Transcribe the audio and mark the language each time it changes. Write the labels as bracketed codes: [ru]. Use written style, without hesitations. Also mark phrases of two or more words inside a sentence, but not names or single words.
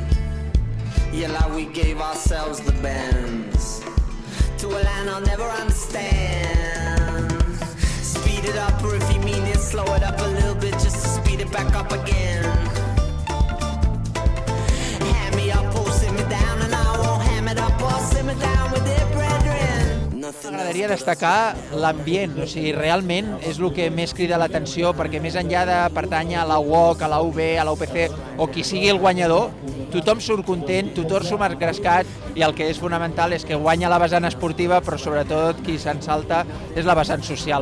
[en] Yeah, like we gave ourselves the bends to a land I'll never understand. Speed it up, or if you mean it, slow it up a little bit just to speed it back up again. Hand me up or sit me down, and I won't ham it up or sit me down with it, brethren. [ca] M'agradaria destacar l'ambient, o sigui, realment és el que més crida l'atenció, perquè més enllà de pertànyer a la UOC, a la UB, a la UPC, o qui sigui el guanyador, tothom surt content, tothom surt engrescat, i el que és fonamental és que guanya la vessant esportiva, però sobretot qui se'n salta és la vessant social.